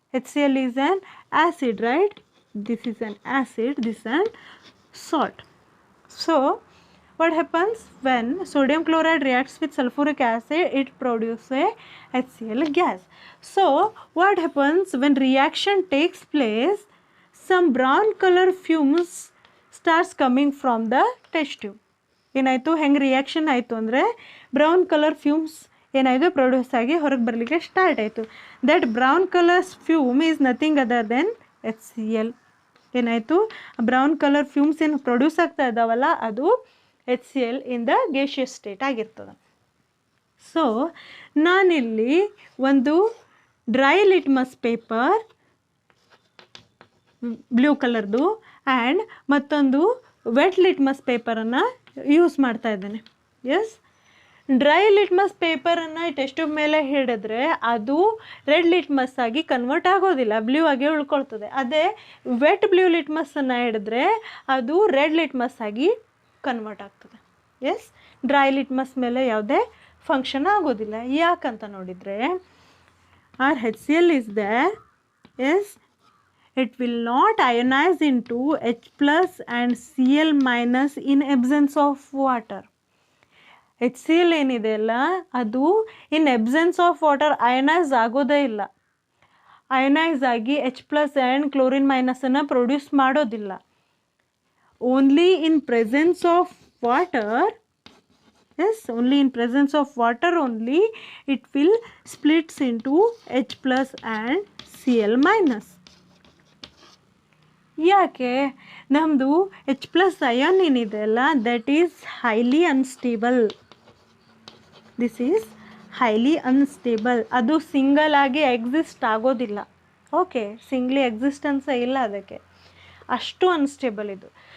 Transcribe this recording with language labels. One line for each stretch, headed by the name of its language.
English: HCl is an acid, right? This is an acid, this is an salt. So what happens when sodium chloride reacts with sulfuric acid? It produces a HCl gas. So what happens when reaction takes place? Some brown color fumes starts coming from the test tube.
Kannada: ಏನಾಯಿತು, ಹೆಂಗೆ reaction ಆಯಿತು ಅಂದರೆ brown colour fumes ಏನಾಯಿತು produce ಆಗಿ ಹೊರಗೆ ಬರಲಿಕ್ಕೆ start ಆಯಿತು.
English: That brown colour fume is nothing other than HCl.
Kannada: ಏನಾಯಿತು, ಬ್ರೌನ್ ಕಲರ್ ಫ್ಯೂಮ್ಸ್ ಏನು ಪ್ರೊಡ್ಯೂಸ್ ಆಗ್ತಾ ಇದ್ದಾವಲ್ಲ ಅದು HCl
English: in the gaseous state
Kannada: ಆಗಿರ್ತದೆ. ಸೊ ನಾನಿಲ್ಲಿ ಒಂದು ಡ್ರೈ ಲಿಟ್ಮಸ್ ಪೇಪರ್ ಬ್ಲೂ ಕಲರ್ದು ಆ್ಯಂಡ್ ಮತ್ತೊಂದು ವೆಟ್ ಲಿಟ್ಮಸ್ ಪೇಪರನ್ನು ಯೂಸ್ ಮಾಡ್ತಾ ಇದ್ದೇನೆ. S, dry litmus ಪೇಪರನ್ನು test tube ಮೇಲೆ ಹಿಡಿದ್ರೆ ಅದು ರೆಡ್ ಲಿಟ್ಮಸ್ ಆಗಿ ಕನ್ವರ್ಟ್ ಆಗೋದಿಲ್ಲ, ಬ್ಲೂ ಆಗಿ ಉಳ್ಕೊಳ್ತದೆ. ಅದೇ ವೆಟ್ ಬ್ಲೂ ಲಿಟ್ಮಸ್ಸನ್ನು ಹಿಡಿದ್ರೆ ಅದು ರೆಡ್ ಲಿಟ್ಮಸ್ ಆಗಿ ಕನ್ವರ್ಟ್ ಆಗ್ತದೆ. ಎಸ್, ಡ್ರೈ ಲಿಟ್ಮಸ್ ಮೇಲೆ ಯಾವುದೇ ಫಂಕ್ಷನ್ ಆಗೋದಿಲ್ಲ. ಯಾಕಂತ ನೋಡಿದರೆ R HCl is there.
English: Yes, it will not ionize into H plus and Cl minus in absence of water.
Kannada: HCl ಏನಿದೆ ಅಲ್ಲ ಅದು
English: in absence of water
Kannada: ಅಯನೈಸ್ ಆಗೋದೇ ಇಲ್ಲ. ಅಯನೈಸ್ ಆಗಿ H plus and chlorine ಮೈನಸನ್ನು produce ಮಾಡೋದಿಲ್ಲ.
English: Only in presence of water, yes, only in presence of water only it will splits into H plus and Cl minus.
Kannada: ಯಾಕೆ? ನಮ್ಮದು H plus ion ಏನಿದೆ ಅಲ್ಲ
English: That is highly unstable. This is highly unstable.
Kannada: ಅದು single ಆಗಿ exist ಆಗೋದಿಲ್ಲ. Okay, ಸಿಂಗ್ಲಿ ಎಕ್ಸಿಸ್ಟೆನ್ಸೇ ಇಲ್ಲ ಅದಕ್ಕೆ, ಅಷ್ಟು ಅನ್ಸ್ಟೇಬಲ್ ಇದು.